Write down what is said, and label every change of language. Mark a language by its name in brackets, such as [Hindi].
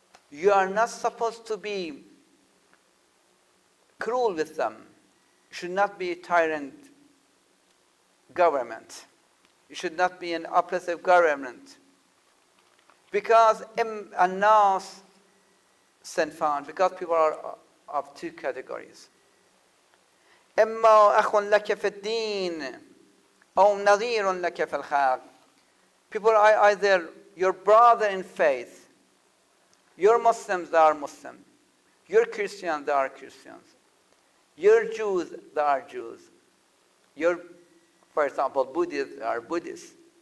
[English] You are not supposed to be cruel with them. You should not be a tyrant government. You should not be an oppressive government. Because [Arabic] الناس صنفان, [English] because people are of 2 categories. [Arabic] إما أخ لك في الدين أو نظير لك في الخلق. [English] People are either your brother in faith. You're Muslims, they are Muslims. You're Christians, they are Christians. You're Jews, they are Jews. You're, for example, Buddhists, they are Buddhists.